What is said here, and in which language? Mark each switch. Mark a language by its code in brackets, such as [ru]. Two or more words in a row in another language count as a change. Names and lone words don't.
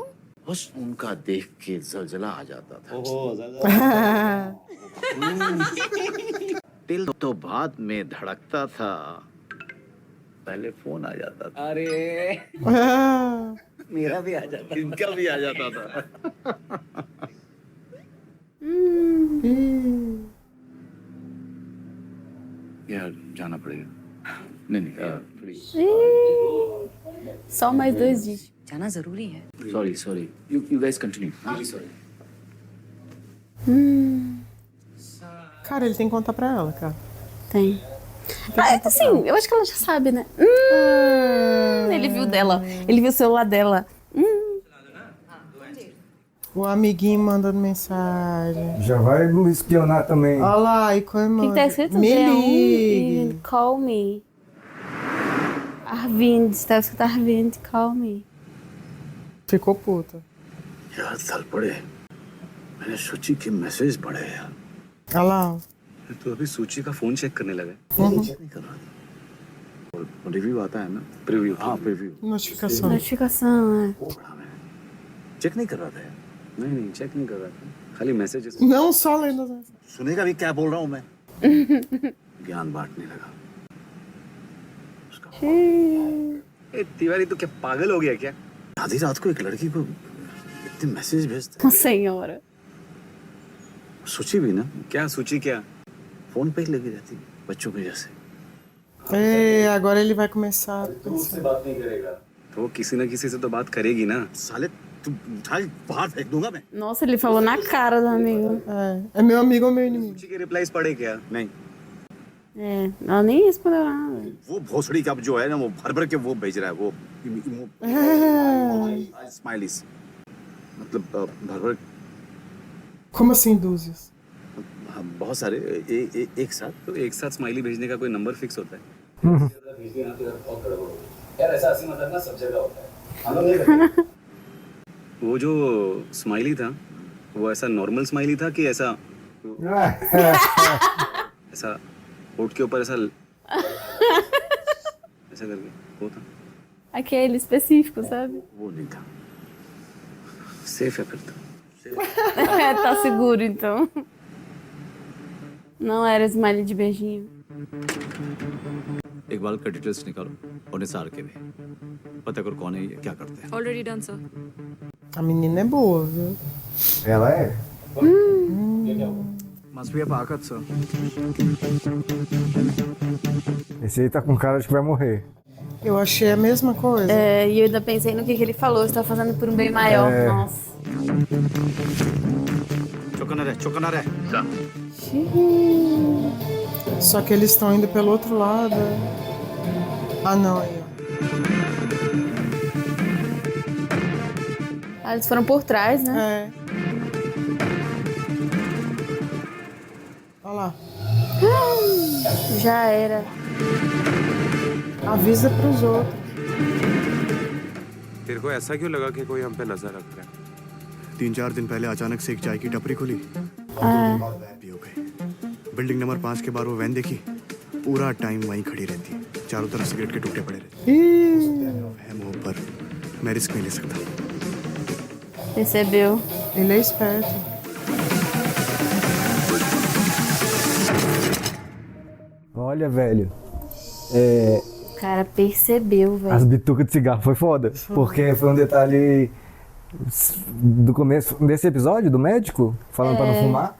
[hi] बस उनका देख के जलजला आ जाता था। दिल तो बाद में धड़कता था, पहले फोन आ जाता था। अरे मेरा भी आ जाता, इनका भी आ जाता था। यार जाना पड़ेगा। नहीं प्लीज। [pt] Só mais 2 dias. [hi] जाना जरूरी है. [en] Sorry. You guys continue. I'm really sorry. [pt] Cara, ele tem que contar pra ela, cara. Tem. Ah, assim, eu acho que ela já sabe, né? Ele viu dela. Ele viu o celular dela. O amiguinho mandando mensagem. Já vai espionar também. Olha lá, e com a O que tá escrito? Me G1 ligue. [en] e call me. Arvind, [pt] tá escrito Arvind, [en] call me. [pt] Ficou puta. [hi] यार साल पड़े, मैंने सूची के मैसेज पढ़े यार। [pt] Olha lá. [hi] तो अभी सूची का फोन चेक करने लगा। चेक नहीं कर रहा था। और रिव्यू आता है ना, प्रीव्यू। हाँ प्रीव्यू। [pt] Notificação. Notificação, é. [hi] वो पढ़ा मैंने। चेक नहीं कर रहा था यार। नहीं चेक नहीं कर रहा था, खाली मैसेजेस। [pt] Não só lendo as mensagens. [hi] सुनेगा भी क्या बोल रहा हूँ मैं। ज्ञान बांटने लगा। ए तिवारी तो क्या पागल हो गया क्या? आधी रात को एक लड़की को इतने मैसेज भेजते। [pt] Senhora. [hi] सूची भी ना, क्या सूची क्या? फोन पे ही लगी रहती बच्चों के जैसे। [pt] Agora ele vai começar a pensar. [hi] बात नहीं करेगा। तो वो किसी ना किसी से तो बात करेगी ना। साले तू उठा बाहर फेंक दूंगा मैं। [pt] Nossa, ele falou na cara do amigo. É meu amigo ou meu inimigo? [hi] सूची के रिप्लाईज पढ़े क्या? नहीं। [pt] É, ela nem respondeu nada. [hi] वो भोसड़ी का जो है ना, वो भर भर के वो भेज रहा है, वो स्माइलीज, मतलब भर भर। [pt] Como assim, dúzias? [hi] बहुत सारे एक साथ। तो एक साथ स्माइली भेजने का कोई नंबर फिक्स होता है? यार ऐसा हंसी मजाक ना सब जगह होता है, हम लोग नहीं करते। वो जो स्माइली था वो ऐसा [en] normal smiley [hi] था कि ऐसा ऐसा होठ के ऊपर ऐसा ऐसा करके वो था [pt] Aquele específico, sabe? [hi] वो नहीं था सेफ है फिर तो [pt] Tá seguro, então. Não era smiley de beijinho. [hi] एक बार का डिटेल्स निकालो और निसार के भी पता करो कौन है ये क्या करते हैं [en] Already done, sir. [pt] A menina é boa, viu? Ela é? [en] Must be a Pakat, sir. [pt] Esse aí tá com cara de que vai morrer. Eu achei a mesma coisa. É, e eu ainda pensei no que ele falou. Você tá fazendo por um bem maior. É. Nossa. Chocana ré. Só que eles estão indo pelo outro lado. Ah, não, aí, ó. Ah, eles foram por trás, né? É. Olha lá. Já era. Avisa pros outros. [hi] तेरे को ऐसा क्यों लगा कि कोई हम पे नजर रख रहा है? 3-4 दिन पहले अचानक से एक चाय की टपरी खुली भी हो गई। [en] building number 5 [hi] के बाहर वो वैन देखी, पूरा टाइम वहीं खड़ी रहती है, चारों तरफ सिगरेट के टुकड़े पड़े रहते हैं। मुंह पर मैं रिस्क नहीं ले सकता। [pt] Percebeu. Ele é esperto. Olha, velho. O cara percebeu, velho. As bitucas de cigarro foi foda. Porque foi um detalhe do começo desse episódio, do médico, falando pra não fumar.